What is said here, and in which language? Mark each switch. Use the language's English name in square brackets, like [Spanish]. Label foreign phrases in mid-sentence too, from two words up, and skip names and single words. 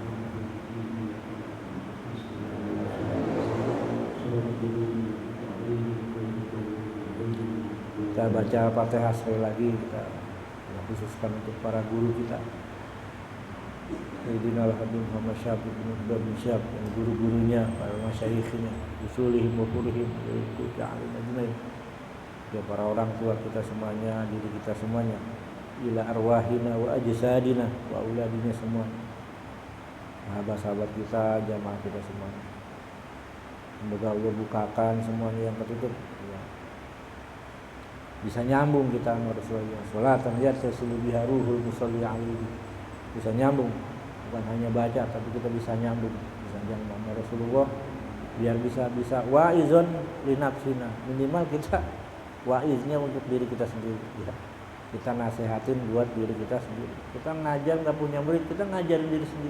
[Indonesian] Kita baca Fatihah sekali lagi, kita khususkan untuk para guru kita. Sayyidina Al-Habib Muhammad Syafiq bin Abdul Syab, dan guru-gurunya, para masyayikhnya, [Arabic] أصولهم وقريهم, [Indonesian] yaitu ajmain. Ya para orang tua kita semuanya, diri kita semuanya, [Arabic] إلى أرواحنا وأجسادنا وأولادنا [Indonesian] semuanya. Sahabat-sahabat kita, jamaah kita semuanya. Semoga Allah bukakan semuanya yang tertutup. Ya. Bisa nyambung kita sama Rasulullah. [Arabic] صلاة يتصل بها روح المصلي عليه. [Indonesian] Bisa nyambung, bukan hanya baca tapi kita bisa nyambung sama Rasulullah biar bisa [Arabic] واعظ لنفسنا. [Indonesian] Minimal kita wa'iznya untuk diri kita sendiri ya. Kita nasihatin buat diri kita sendiri. Kita ngajar enggak punya murid, kita ngajarin diri sendiri.